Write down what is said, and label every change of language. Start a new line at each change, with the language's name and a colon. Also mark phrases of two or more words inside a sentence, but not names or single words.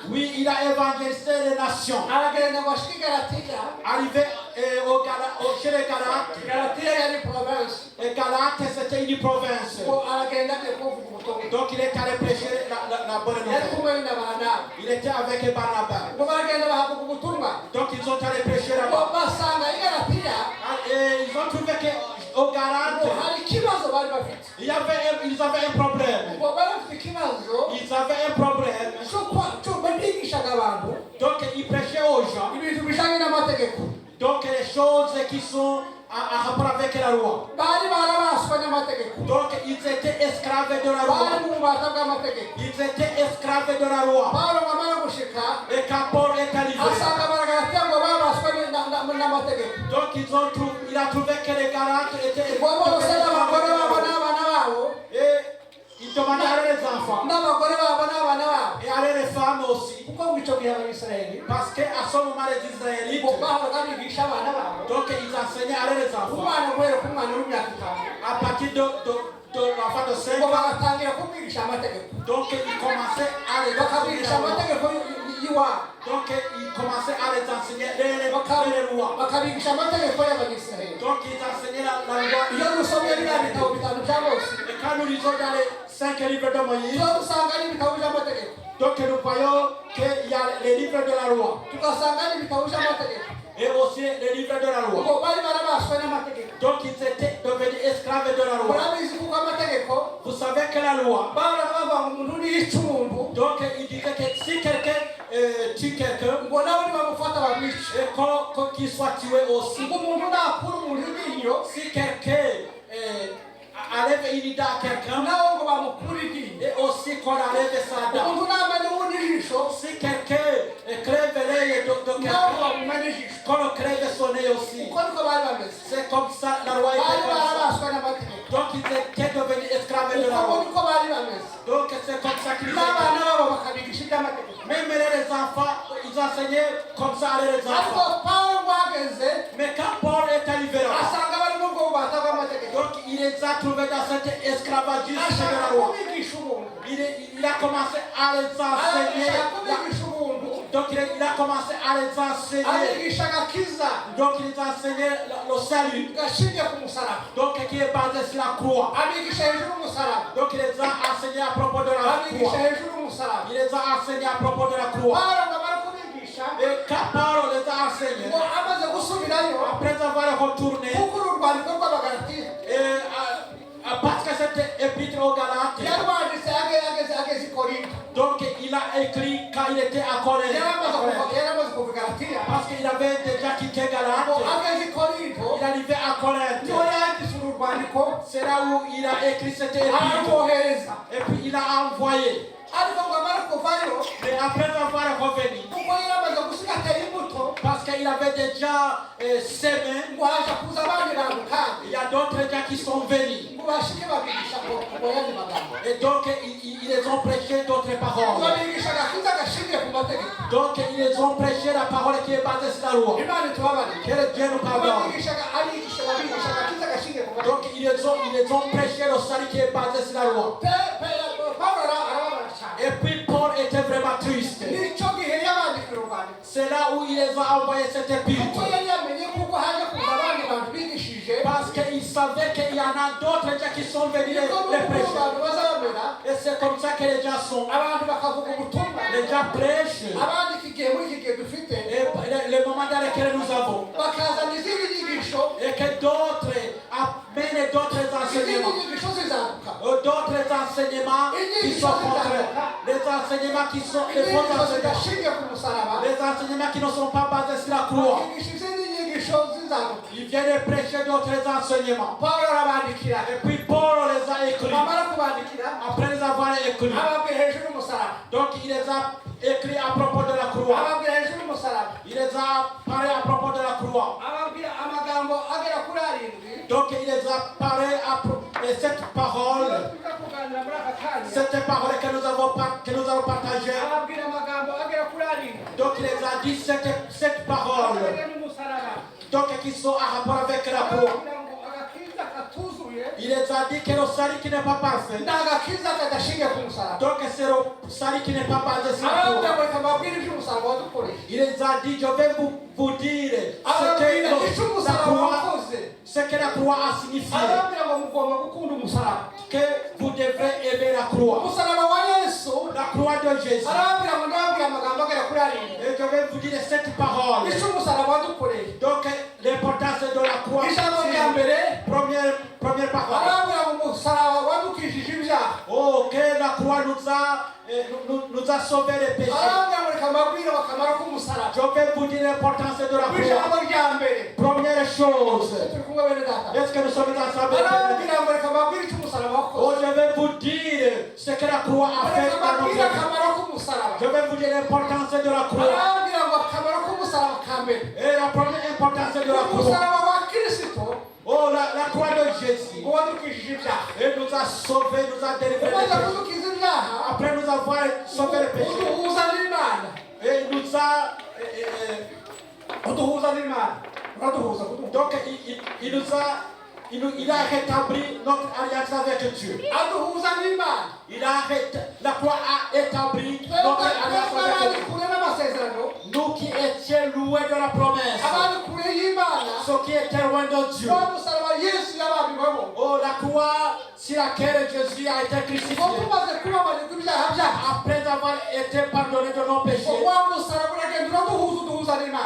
French: Oui, il a évangélisé les nations.
Kinyarwanda: aragenda ngo ashike Galatiya
French: Arrivé chez les Galates,
Kinyarwanda: Galatiya yari province
French: et Galates c'était une province.
Kinyarwanda: ngo aragenda agiye kuvuga ubutumwa
French: Donc il est allé prêcher la bonne
Kinyarwanda: yari
French: nouvelle.
Kinyarwanda: kumwe na Barnaba
French: Il était avec Barnabas.
Kinyarwanda: ngo baragenda bahavuga ubutumwa
French: Donc ils sont allés prêcher
Kinyarwanda: ngo
French: là-bas.
Kinyarwanda: basanga i Galatiya
French: Et ils ont trouvé qu'au
Kinyarwanda: ngo
French: Galates,
Kinyarwanda: hari ikibazo bari bafite
French: ils avaient un problème.
Kinyarwanda: ngo bari bafite ikibazo
French: Ils avaient un problème.
Kinyarwanda: cyo bigishaga abantu
French: Donc ils prêchaient aux gens.
Kinyarwanda: ibintu bijanye n'amategeko
French: Donc les choses qui sont en rapport avec la loi.
Kinyarwanda: bari barabaswa n'amategeko
French: Donc ils étaient esclaves de la loi.
Kinyarwanda: bari mu bubata bw'amategeko
French: Ils étaient esclaves de la loi.
Kinyarwanda: Pawulo ngo amara gushika
French: Et quand Paul est arrivé,
Kinyarwanda: asanga Abagalatiya ngo babaswa n'amategeko
French: donc il a trouvé que les Galates étaient
Kinyarwanda: ngo bose n'abagore babo n'abana babo
French: et il demandait à les enfants
Kinyarwanda: n'abagore babo n'abana babo
French: et à les femmes aussi.
Kinyarwanda: kuko mu icyo gihe Abisirayeli
French: Parce qu'à ce moment les Israélites,
Kinyarwanda: ngo bahoraga bigisha abana babo
French: donc ils enseignaient à les enfants
Kinyarwanda: umwana guhera ku mwana w'imyaka itanu
French: à partir de l'enfant de 5
Kinyarwanda: ngo
French: ans.
Kinyarwanda: bagatangira kumwigisha amategeko
French: Donc ils commençaient à les
Kinyarwanda: bakabwigisha
French: enseigner.
Kinyarwanda: amategeko y'iwabo
French: Donc ils commençaient à les enseigner les lois.
Kinyarwanda: bakabigisha amategeko y'Abisirayeli
French: Donc ils enseignaient la loi.
Kinyarwanda: iyo dusomye biriya bitabo bitanu bya Mose
French: Et quand nous lisons dans les 5 livres de Moïse,
Kinyarwanda: tuba dusanga n'ibitabo by'amategeko
French: donc nous voyons qu'il y a les livres de la loi
Kinyarwanda: tugasanga n'ibitabo by'amategeko
French: et aussi les livres de la loi.
Kinyarwanda: ngo bari barabaswe n'amategeko
French: Donc ils étaient devenus esclaves de la loi.
Kinyarwanda: murabizi kuko amategeko
French: Vous savez que la loi,
Kinyarwanda: bahoraga bavuga ngo umuntu niyica umuntu
French: donc il disait que si quelqu'un tue quelqu'un,
Kinyarwanda: ngo nawe nibamufata bamwice
French: et qu'il soit tué aussi.
Kinyarwanda: ngo umuntu nakura umuntu iryinyo
French: Si quelqu'un enlève une idée à quelqu'un,
Kinyarwanda: nawe ngo bamukure iryinyo
French: et aussi qu'on enlève sa dent.
Kinyarwanda: umuntu namenya ubundi ijisho
French: Si quelqu'un crève l'œil de Donc,
Kinyarwanda: ntabwo babumenya ijisho
French: quand le crève sonnait aussi,
Kinyarwanda: uko niko bari bameze
French: c'est comme ça, la loi
Kinyarwanda: bari
French: était comme ça.
Kinyarwanda: barabaswa n'amategeko
French: Donc, ils étaient devenus esclaves de la
Kinyarwanda: uko
French: loi.
Kinyarwanda: niko bari bameze
French: Donc, c'est comme ça qu'ils
Kinyarwanda: n'abana
French: étaient.
Kinyarwanda: babo bakabigisha iby'amategeko
French: Même les enfants, ils enseignaient comme ça à les
Kinyarwanda: ariko
French: enfants.
Kinyarwanda: pawulo ngo ahageze
French: Mais quand Paul est arrivé là,
Kinyarwanda: asanga bari mu bwo bubata bw'amategeko
French: donc il les a trouvés dans cet esclavagisme de
Kinyarwanda: ashaka
French: la loi.
Kinyarwanda: kubigisha ubuntu
French: Il a commencé à les enseigner.
Kinyarwanda: ashaka kubigisha ubuntu
French: Donc il a commencé à les enseigner.
Kinyarwanda: abigisha agakiza
French: Donc il les a enseigné le salut.
Kinyarwanda: gashingiye ku musaraba
French: Donc qui est basé sur la croix.
Kinyarwanda: abigisha hejuru y'umusaraba
French: Donc il les a enseignés à propos de la
Kinyarwanda: abigisha
French: croix.
Kinyarwanda: hejuru y'umusaraba
French: Il les a enseignés à propos de la croix.
Kinyarwanda: pawulo ngo amara kubigisha
French: Et quand Paul les a enseignés,
Kinyarwanda: ngo amaze gusubirayo
French: après avoir retourné,
Kinyarwanda: kuko uru rwandiko rw'abagalatiya
French: et, parce que c'était épître aux Galates,
Kinyarwanda: yarwanditse ageze i korinto
French: donc il a écrit quand il était à Corinthe.
Kinyarwanda: yaramaze kuva i galatiya
French: Parce qu'il avait déjà quitté
Kinyarwanda: ngo
French: Galate.
Kinyarwanda: ageze i korinto
French: Il est arrivé à Corinthe.
Kinyarwanda: niho yanditse uru rwandiko
French: C'est là où il a écrit cette épître.
Kinyarwanda: aramwohereza
French: Et puis il a envoyé.
Kinyarwanda: ariko ngo amara kuvayo
French: Mais après avoir revenu,
Kinyarwanda: kuko yaramaze gusigatera imbuto
French: parce qu'il avait déjà semé,
Kinyarwanda: ngo haje kuza abandi bantu kandi
French: il y a d'autres gens qui sont venus.
Kinyarwanda: ngo bashike babigisha ngo yandi magambo
French: Et donc ils les ont prêché d'autres paroles.
Kinyarwanda: babigisha agakiza gashingiye ku mategeko
French: Donc ils les ont prêché la parole qui est basée sur la loi.
Kinyarwanda: imana itubabarire
French: Que le Dieu nous pardonne.
Kinyarwanda: babigisha agakiza gashingiye ku mategeko
French: Donc ils les ont prêché le salut qui est basé sur la loi.
Kinyarwanda: pawulo arababara cyane
French: Et puis Paul était vraiment triste.
Kinyarwanda: nicyo gihe yabandikira urwandiko
French: C'est là où il les a envoyé cette
Kinyarwanda: kuko
French: épître.
Kinyarwanda: yari yamenye kuko haje kuza abandi bantu bigishije
French: Parce qu'il savait qu'il y en a d'autres gens qui sont venus les prêcher.
Kinyarwanda: abantu bazabamera
French: Et c'est comme ça que les gens sont.
Kinyarwanda: abantu bakavuga ubutumwa
French: Les gens prêchent.
Kinyarwanda: abandi iki gihe muri iki gihe dufite
French: Et le moment dans lequel nous avons.
Kinyarwanda: bakazana izindi nyigisho
French: Et que d'autres amènent d'autres
Kinyarwanda: izindi
French: enseignements.
Kinyarwanda: nyigisho zizaduka
French: D'autres enseignements qui sont contraires. Les enseignements qui sont les faux
Kinyarwanda: inyigisho
French: enseignements.
Kinyarwanda: zidashingiye ku musaraba
French: Les enseignements qui ne sont pas basés sur la croix.
Kinyarwanda: bakigisha izindi nyigisho zizaduka
French: Ils viennent prêcher d'autres enseignements.
Kinyarwanda: pawulo arabandikira
French: Et puis Paul les a écrits.
Kinyarwanda: bamara kubandikira
French: Après les avoir écrits.
Kinyarwanda: ababwira hejuru y'umusaraba
French: Donc il les a écrits à propos de la croix.
Kinyarwanda: ababwira hejuru y'umusaraba
French: Il les a parlé à propos de la croix.
Kinyarwanda: ababwira amagambo agera kuri arindwi
French: Donc il les a parlé et cette parole,
Kinyarwanda: tuza kuganira muri aka kanya
French: cette parole que nous avons partagée.
Kinyarwanda: ababwira amagambo agera kuri arindwi
French: Donc il les a dit cette parole.
Kinyarwanda: agera n'umusaraba
French: Donc qui sont en rapport avec la croix.
Kinyarwanda: ababwira ngo agakiza katuzuye
French: Il les a dit que le salut qui n'est pas parfait.
Kinyarwanda: ni agakiza kadashingiye ku musaraba
French: Donc c'est le salut qui n'est pas basé sur la
Kinyarwanda: ababwira
French: croix.
Kinyarwanda: ngo reka mbabwire iby'umusaraba wadukoreye
French: Il les a dit, je vais vous dire
Kinyarwanda: ababwira icyo umusaraba wakoze
French: ce que la croix a signifié.
Kinyarwanda: ababwira ngo mugomba gukunda umusaraba
French: Que vous devrez aimer la croix.
Kinyarwanda: umusaraba wa yesu
French: La croix de Jésus.
Kinyarwanda: arababwira ngo ndababwira amagambo agera kuri arindwi
French: Et je vais vous dire cette parole.
Kinyarwanda: icyo umusaraba wadukoreye
French: Donc l'importance de la croix.
Kinyarwanda: ijambo rya mbere
French: Première parole.
Kinyarwanda: arababwira ngo umusaraba wadukijije ibyaha
French: Oh, que la croix nous a sauvé les péchés.
Kinyarwanda: arababwira ngo reka mbabwire akamaro k'umusaraba
French: Je vais vous dire l'importance de la
Kinyarwanda: ijambo
French: croix.
Kinyarwanda: rya mbere
French: Première chose.
Kinyarwanda: turi kumwe bene data
French: Est-ce que nous sommes ensemble?
Kinyarwanda: arababwira ngo reka mbabwire icyo umusaraba
French: Oh,
Kinyarwanda: wakoze
French: je vais vous dire ce que la croix a fait
Kinyarwanda: reka
French: dans notre
Kinyarwanda: mbabwire
French: vie.
Kinyarwanda: akamaro k'umusaraba
French: Je vais vous dire l'importance de la croix.
Kinyarwanda: arababwira ngo akamaro k'umusaraba ka mbere
French: Et la première importance de la croix.
Kinyarwanda: umusaraba wa kirisito
French: Oh, la croix de Jésus.
Kinyarwanda: ngo wadukijije ibyaha
French: Et nous a sauvés, nous a délivrés.
Kinyarwanda: umaze
French: des péchés.
Kinyarwanda: kudukiza ibyaha
French: Après nous avoir sauvé les péchés.
Kinyarwanda: uduhuza n'imana
French: Et il nous a.
Kinyarwanda: uduhuza n'imana uraduhuza
French: Donc il a rétabli notre alliance avec Dieu.
Kinyarwanda: aduhuza n'imana
French: La croix a établi notre alliance
Kinyarwanda: twebwe abari
French: avec Dieu.
Kinyarwanda: kure n'amasezerano
French: Nous qui étions loués de la promesse.
Kinyarwanda: abari kure y'imana
French: Ceux qui étaient loin de Dieu.
Kinyarwanda: wa musaraba yesu yabambibwemo
French: Oh, la croix sur laquelle Jésus a été
Kinyarwanda: ngo
French: crucifié.
Kinyarwanda: tumaze kubabarirwa ibyaha byacu
French: Après avoir été pardonné de nos péchés.
Kinyarwanda: ngo wa musaraba uragenda uraduhuza uduhuza n'imana